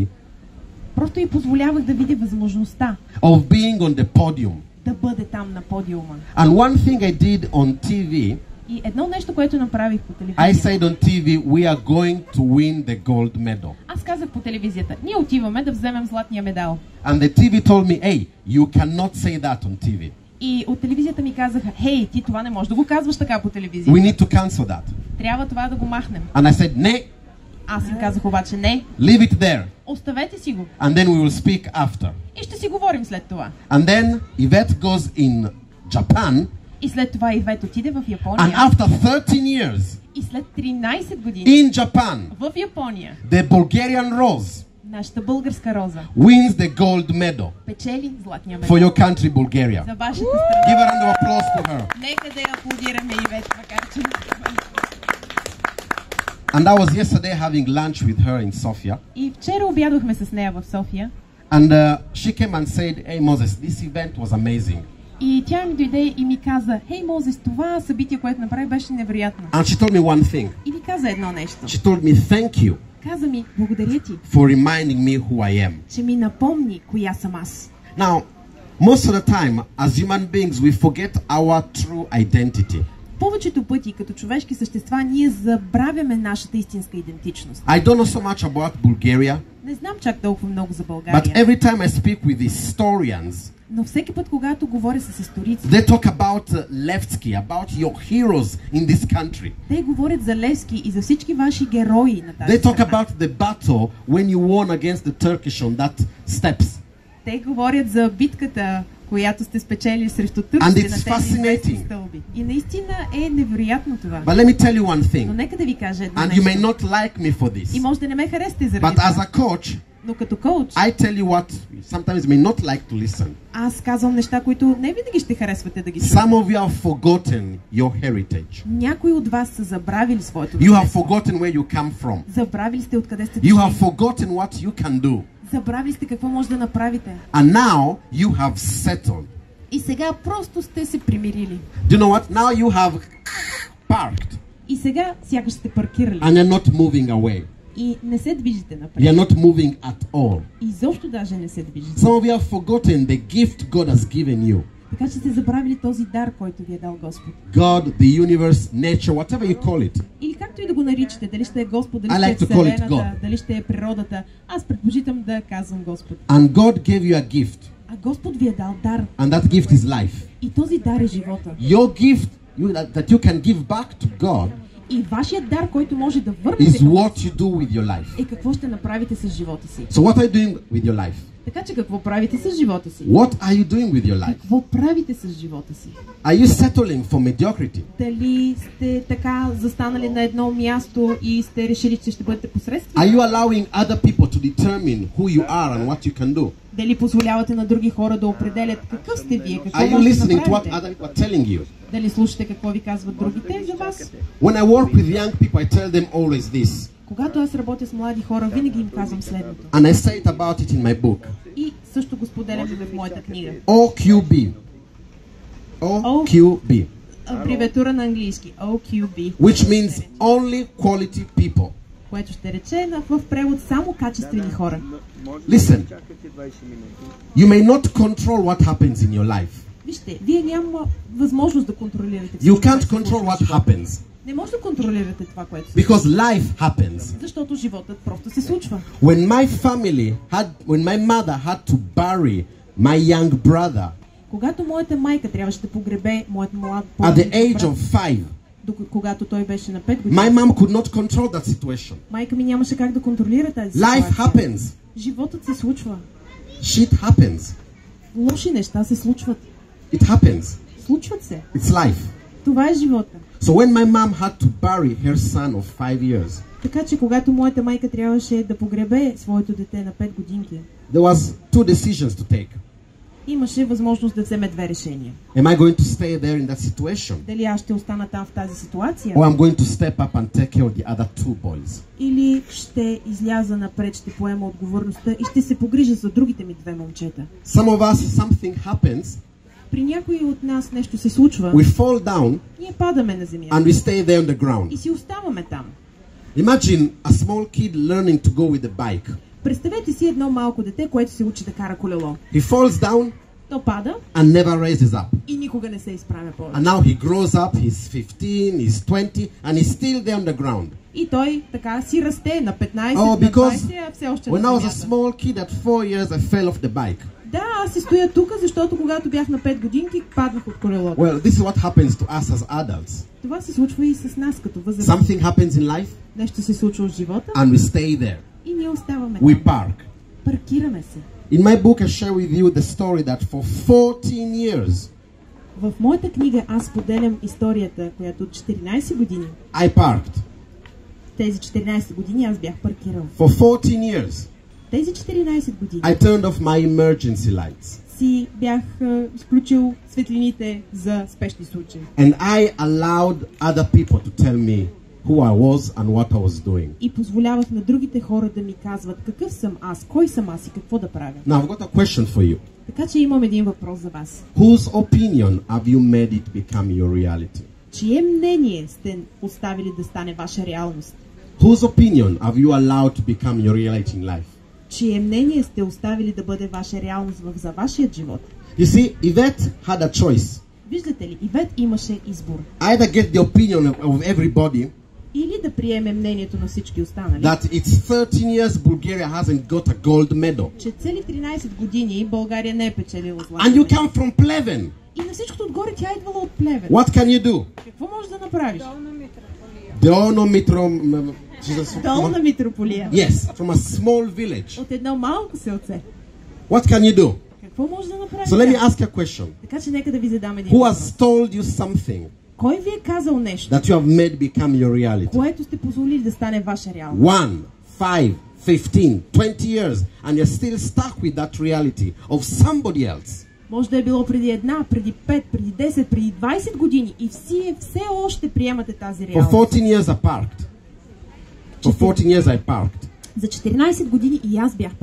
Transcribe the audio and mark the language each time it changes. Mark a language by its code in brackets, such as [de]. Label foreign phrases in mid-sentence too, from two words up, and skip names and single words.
[bg] просто й позволявах да види възможността [en] of being on the podium. [bg] да бъде там на подиума. [en] And one thing I did on TV, [bg] И едно нещо, което направих по [en] I [bg] телевизията. [en] said on TV, we are going to win the gold medal. [bg] Аз казах по телевизията, ние отиваме да вземем златния медал. [en] And the TV told me, hey, you cannot say that on TV. [bg] И от телевизията ми казаха, хей, ти това не можеш да го казваш така по [en] We [bg] телевизията. [en] need to cancel that. [bg] Трябва това да го махнем. [en] And I said, ne, [bg] Аз им казах обаче, не, [en] leave it there. [bg] оставете си го. [en] And then we will speak after. [bg] И ще си говорим след това. [en] And then Yvette goes in Japan, [bg] И след това Ивет отиде в [en] and [bg] Япония. [en] after 13 years [bg] И след 13 години [en] in Japan, [bg] в Япония [en] the Bulgarian Rose [bg] нашата българска роза [en] wins the gold medal [bg] печели златния [en] for [bg] медал [en] your country, Bulgaria. [bg] за вашата [en] Give [bg] страна. [en] a round of applause to her. [bg] Нека да я аплодираме Ивет, макар че... [en] And I was yesterday having lunch with her in Sofia, [bg] И вчера обядохме с нея в София. [en] and she came and said, hey Moses, this event was amazing. [bg] И тя ми дойде и ми каза, хей Мозес, това събитие, което направи, беше невероятно. [en] And she told me one thing. [bg] И ми каза едно нещо. [en] She told me, thank you [bg] Каза ми, благодаря ти, [en] for reminding me who I am. [bg] че ми напомни коя съм аз. [en] Now, most of the time, as human beings, we forget our true identity. [bg] Повечето пъти, като човешки същества, ние забравяме нашата истинска идентичност. [en] I don't know so much about Bulgaria, [bg] Не знам чак толкова много за [en] but [bg] България, [en] every time I speak with historians, [bg] но всеки път, когато говоря с историци, [en] they talk about Levski, about your heroes in this country. [bg] те говорят за Левски и за всички ваши герои на тази [en] They talk [bg] страна. [en] about the battle when you won against the Turkish on that steps. [bg] Те говорят за битката, която сте спечели срещу [en] And [bg] турците [en] it's [bg] на тези [en] fascinating. [bg] известни стълби. И наистина е невероятно това. [en] But let me tell you one [bg] Но [en] thing, [bg] нека да ви кажа едно [en] and you may [bg] нещо. [en] not like me for [bg] И [en] this, [bg] може да не ме харесате заради [en] but as [bg] това. [en] a coach, [bg] Но като коуч, [en] I tell you what sometimes you may not like to listen. [bg] аз казвам неща, които не винаги ще харесвате да ги [en] Some [bg] чуете. [en] of you have forgotten your heritage. [bg] Някои от вас са забравили своето [en] You have [bg] наследство. [en] forgotten where you come from. [bg] Забравили сте откъде сте [en] You have [bg] дошли. [en] forgotten what you can do. [bg] Забравили сте какво може да направите. [en] And now you have settled. [bg] И сега просто сте се примирили. [en] Do you know what? Now you have parked [bg] И сега сякаш сте паркирали. [en] and you're not moving away. [bg] И не се движите напред. [en] You're not moving at all. [bg] Изобщо даже не се движите. [en] Some of you have forgotten the gift God has given you. [bg] Така че сте забравили този дар, който ви е дал Господ. [en] God, the universe, nature, whatever you call it. [bg] Или както и да го наричате, дали ще е Господ, дали [en] I like [bg] ще е [en] to call it [bg] Вселената, [en] God. [bg] дали ще е природата. Аз предпочитам да казвам Господ. [en] And God gave you a gift. [bg] А Господ ви е дал дар. [en] And that gift is life. [bg] И този дар е живота. [en] Your gift that you can give back to God [bg] И вашият дар, който може да [en] is [bg] върнете, [en] what you do with your life. [bg] е какво ще направите с живота си. [en] So what are you doing with your life? [bg] Така че какво правите с живота си? [en] What are you doing with your life? [bg] Какво правите с живота си? [en] Are you settling for mediocrity? [bg] Дали сте така застанали на едно място и сте решили, че ще бъдете посредствени? [en] Are you allowing other people to determine who you are and what you can do? [bg] Дали позволявате на други хора да определят какъв сте вие, какво [en] Are you [bg] можете да [en] listening to what [bg] направите? [en] other people are telling you? [bg] Дали слушате какво ви казват другите за вас? [en] When I work with young people, I tell them always this, [bg] Когато аз работя с млади хора, винаги им казвам следното. [en] and I say it about it in my book. [bg] И също го споделям и в моята книга. [en] OQB. OQB. [bg] Абревиатура на английски. [en] OQB. Which means only quality people. [bg] Което ще рече в превод само качествени хора. [en] Listen, you may not control what happens in your life. [bg] Вижте, вие няма възможност да контролирате [en] You [bg] всичко, [en] can't [bg] което се [en] control [bg] случва в [en] what [bg] живота. [en] happens [bg] Не може да контролирате това, което се [en] because [bg] случва. [en] life happens. [bg] Защото животът просто се случва. [en] When my mother had to bury my young brother [bg] Когато моята майка трябваше да погребе моят млад [en] at the age [bg] брат, [en] of 5, [bg] когато той беше на 5 години, [en] my mom could not control that situation. [bg] майка ми нямаше как да контролира тази [en] Life [bg] ситуация. [en] happens. [bg] Животът се случва. [en] Shit happens. [bg] Лоши неща се случват. [en] It happens. [bg] Случват се. [en] It's life. [bg] Това е живота. [en] So when my mom had to bury her son of 5 years, [bg] Така че когато моята майка трябваше да погребе своето дете на 5 годинки, [en] there was two decisions to take. [bg] имаше възможност да вземе две решения. [en] Am I going to stay there in that situation? [bg] Дали аз ще остана там в тази ситуация, [en] Or I'm going to step up and take care of the other two boys? [bg] или ще изляза напред, ще поема отговорността и ще се погрижа за другите ми две момчета. [en] Some of us, something happens, [bg] При някои от нас нещо се случва, [en] we fall down [bg] ние падаме на земята [en] and we stay there on the [bg] и [en] ground. [bg] си оставаме там. [en] Imagine a small kid learning to go with a bike. [bg] Представете си едно малко дете, което се учи да кара колело. [en] He falls down [bg] То пада [en] and never raises up. [bg] и никога не се изправя повече. [en] And now he grows up, he's 15, he's 20, and he's still there on the ground. [bg] И той така си расте на 15, [en] Oh, [bg] на [en] because [bg] 20, а все още [en] when [bg] на [en] I was a [bg] земята. [en] small kid at 4 years, I fell off the bike. [bg] Да, аз си стоя тук, защото когато бях на 5 годинки, паднах от колелото. [en] Well, this is what happens to us as adults. [bg] Това се случва и с нас като възрастни. [en] Something happens in life, [bg] Нещо се случва в живота [en] and we stay there. [bg] и ние оставаме [en] We [bg] там. [en] park. [bg] Паркираме се. [en] In my book, I share with you the story that for 14 years, [bg] В моята книга аз споделям историята, която от 14 години, [en] I parked. [bg] тези 14 години аз бях паркирал. [en] For 14 years, [bg] Тези 14 години [en] I turned off my emergency lights. [bg] си бях изключил светлините за спешни случаи. [en] And I allowed other people to tell me who I was and what I was doing. [bg] И позволявах на другите хора да ми казват какъв съм аз, кой съм аз и какво да правя. [en] Now, I've got a question for you. [bg] Така че имам един въпрос за вас. [en] Whose opinion have you made it become your reality? [bg] Чие мнение сте оставили да стане ваша реалност? [en] Whose opinion have you allowed to become your reality in life? [bg] Чие мнение сте оставили да бъде ваша реалност за вашият живот? [en] You see, Yvette had a choice. [bg] Виждате ли, Ивет имаше избор. [en] Either get the opinion of everybody [bg] Или да приеме мнението на всички останали, [en] that it's 13 years Bulgaria hasn't got a gold medal. [bg] че цели 13 години България не е печелила златна [en] And you [bg] медал. [en] come from Pleven. [bg] И на всичкото отгоре тя е идвала от Плевен. [en] What can you do? [bg] Какво можеш да направиш? Долна Митрополия. [en] Yes, from a small village. [bg] От едно малко селце. [en] What can you do? [bg] Какво може да направиш? [en] So let me ask you a question. [bg] Така че нека да ви задам един [en] Who [bg] въпрос. [en] has told you something [bg] Кой ви е казал нещо, [en] that you have made become your reality? [bg] което сте позволили да стане ваша реалност? [en] 1, 5, 15, 20 years and you're still stuck with that reality of somebody else. [bg] Може да е било преди 1, преди 5, преди 10, преди 20 години и все още приемате тази [en] For [bg] реалност. [en] 14 years I parked. For 14 years I parked. [bg] За 14 години и аз бях